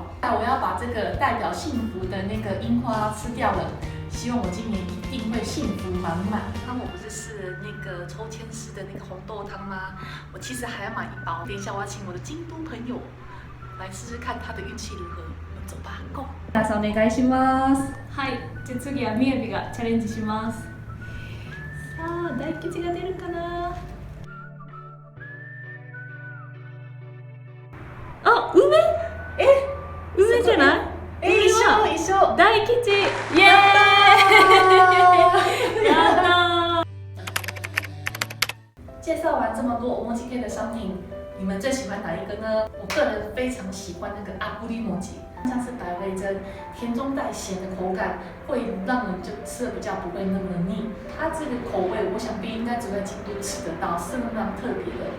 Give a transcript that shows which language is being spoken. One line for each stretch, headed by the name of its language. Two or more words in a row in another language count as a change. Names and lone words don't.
Chinese: 那我要把这个代表幸福的那个樱花吃掉了，希望我今年一定会幸福满满。刚我不是试了那个抽签式的那个红豆汤吗？我其实还要买1包，等一下我要请我的京都朋友来试试看他的运气如何。我们走吧 ，Go！
Japanese: 皆さんお願いします。はい、じゃあ次はみやびがチャレンジします。さあ、大吉が出るかな。あ、梅？梅じゃない？一緒。大吉！イエーイ！やったー！
Chinese: 介绍完这么多emoji K的商品，你们最喜欢哪一个呢？我个人非常喜欢那个阿布利摩吉，像是百味珍，甜中带咸的口感，会让人就吃的比较不会那么的腻。它这个口味，我想必应该只在京都吃得到，是非常特别的。